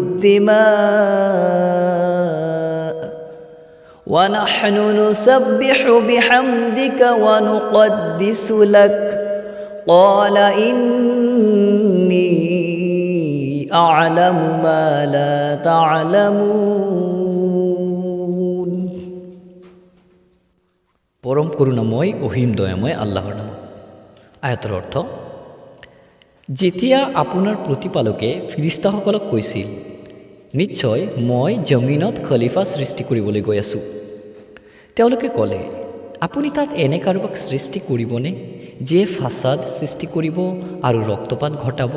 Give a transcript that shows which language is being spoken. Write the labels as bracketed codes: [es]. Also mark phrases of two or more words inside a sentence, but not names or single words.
[ar] الدِّمَاءَ وَنَحْنُ نُسَبِّحُ بِحَمْدِكَ وَنُقَدِّسُ لَكَ قَالَ إِنِّي أَعْلَمُ مَا لَا تَعْلَمُونَ। [as] পৰম করুণাময় অহিম দয়াময় আল্লাহৰ নামত। আয়াতৰ অৰ্থ, যেতিয়া আপোনাৰ প্ৰতিপালকে ফিৰিস্তাসকলক কৈছিল, নিশ্চয় মই জমিনত খলিফা সৃষ্টি কৰিবলৈ গৈ আছোঁ, তেওঁলোকে ক'লে, আপুনি তাত এনে কাৰোবাক সৃষ্টি কৰিবনে যিয়ে ফাছাদ সৃষ্টি কৰিব আৰু ৰক্তপাত ঘটাব?